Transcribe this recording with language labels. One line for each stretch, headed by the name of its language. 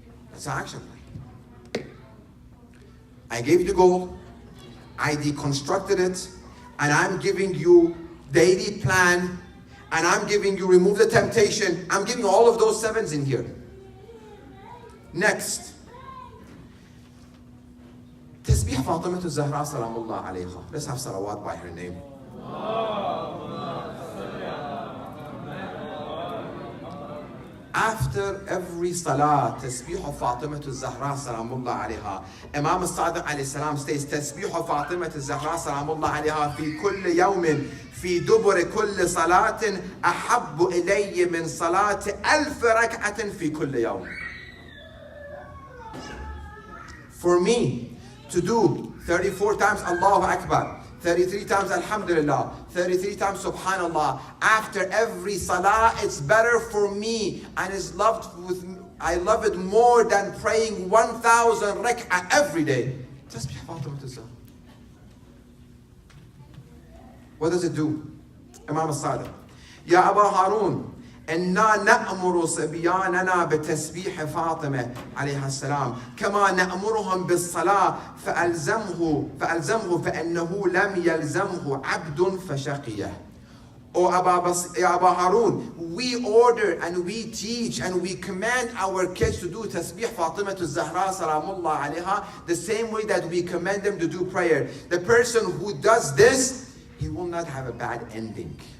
English: That's an action plan. I gave you the gold, I deconstructed it, and I'm giving you daily plan, and I'm giving you remove the temptation. I'm giving all of those 7s in here. Next.
Arabic: تسبيح فاطمة الزهراء سلام الله عليها.
English: Let's have salawat by her name. After every salah,
Arabic: تسبيح فاطمة الزهراء سلام الله عليها. Imam al-Sadiq alayhi salam states تسبيح فاطمة الزهراء سلام الله عليها في كل يوم في دبر كل صلاة أحب إلي من صلاة 1000 ركعة في كل يوم.
English: For me to do 34 times Allahu Akbar, 33 times Alhamdulillah, 33 times Subhanallah, after every salah, it's better for me and is loved with, I love it more than praying 1000 rak'ah every day. Tasbih Fatimah Tuzah. What does it do? Imam al-Sadiq.
Arabic: Ya Aba Harun, إنا نأمر صبياننا بتسبيح فاطمة عليها السلام كما نأمرهم بالصلاة فألزمه فإنه لم يلزمه عبد فشقيه.
English: O Aba Harun, we order and we teach and we command our kids to do tasbih Fatimah al-Zahra salamullah alayha the same way that we command them to do prayer. The person who does this, he will not have a bad ending.